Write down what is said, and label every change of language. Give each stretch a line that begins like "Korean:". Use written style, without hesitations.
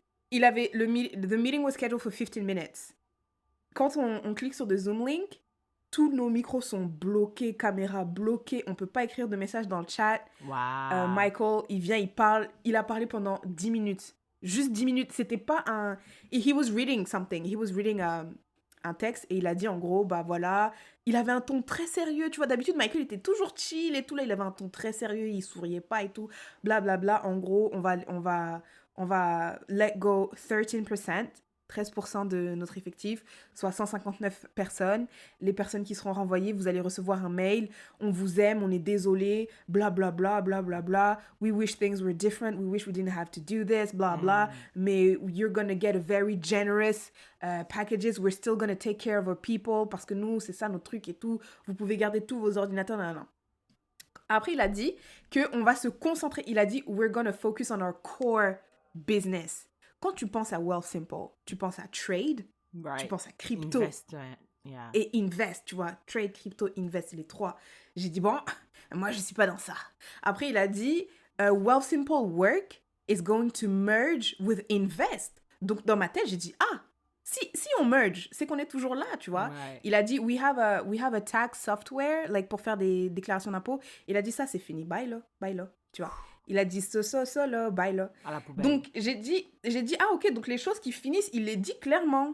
French: Il avait,
English: the meeting was scheduled for 15 minutes.
French: Quand on clique sur
English: the Zoom link,
French: tous nos micros sont bloqués, caméra bloquée, on peut pas écrire de messages dans le chat.
English: Wow.
French: Michael, il vient, il parle, il a parlé pendant 10 minutes. Juste 10 minutes. C'était pas un...
English: He was reading something. He was reading
French: un texte et il a dit en gros, bah voilà. Il avait un ton très sérieux. Tu vois, d'habitude, Michael était toujours chill et tout. Là, il avait un ton très sérieux. Il souriait pas et tout. Blablabla. Bla, bla. En gros, on va
English: let go
French: 13% de notre effectif, soit 159 personnes. Les personnes qui seront renvoyées, vous allez recevoir un mail. On vous aime, on est désolé, bla bla bla bla bla bla.
English: We wish things were different. We wish we didn't have to do this, bla bla. Mais you're gonna get a very generous packages. We're still gonna take care of our people
French: parce que nous, c'est ça notre truc et tout. Vous pouvez garder tous vos ordinateurs. Non, non. Après, il a dit qu'on va se concentrer. Il a dit,
English: we're gonna focus on our core business.
French: Quand tu penses à Wealthsimple, tu penses à trade, tu penses à crypto et invest, tu vois. Trade, crypto, invest, les trois. J'ai dit, bon, moi, je ne suis pas dans ça. Après, il a dit,
English: Wealthsimple Work is going to merge with invest.
French: Donc, dans ma tête, j'ai dit, ah, si on merge, c'est qu'on est toujours là, tu vois.
English: Right.
French: Il a dit,
English: we have a tax software, like,
French: pour faire des déclarations d'impôts. Il a dit, ça, c'est fini. Bye, là, tu vois. Il a dit ça, là, bye, là. À la poubelle. Donc, j'ai dit, ah, ok, donc les choses qui finissent, il les dit clairement.